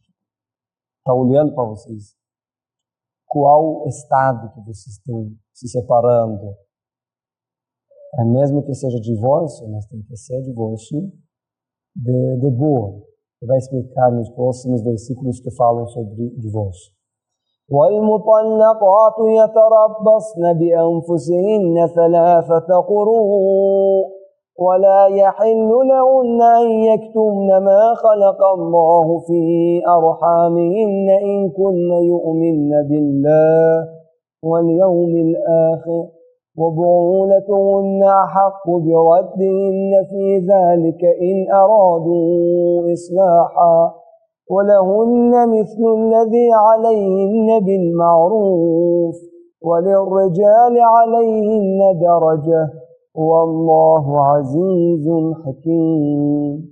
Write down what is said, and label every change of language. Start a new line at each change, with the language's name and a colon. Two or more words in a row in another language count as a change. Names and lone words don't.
Portuguese: Está olhando para vocês. Qual estado que vocês estão se separando? Mesmo que seja divórcio, mas tem que ser divórcio de boa. Ele vai explicar nos próximos versículos que falam sobre divórcio.
Arabic: وَالْمُطَلَّقَاتُ يَتَرَبَّصْنَ بِأَنفُسِهِنَّ ثَلَاثَةَ قُرُوءٍ وَلَا يَحِلُّ لَهُنَّ أَن يَكْتُمْنَ مَا خَلَقَ اللَّهُ فِي أَرْحَامِهِنَّ إِن كُنَّ يُؤْمِنَّ بِاللَّهِ وَالْيَوْمِ الْآخِرِ وَبُعُولَتُهُنَّ أَحَقُّ بِرَدِّهِنَّ فِي ذَلِكَ إِنْ أَرَادُوا إِصْلَاحًا وَلَهُنَّ مِثْلُ الَّذِي عَلَيْهِنَّ بِالْمَعْرُوفِ وَلِلرِّجَالِ عَلَيْهِنَّ دَرَجَةٌ وَاللَّهُ عَزِيزٌ حَكِيمٌ.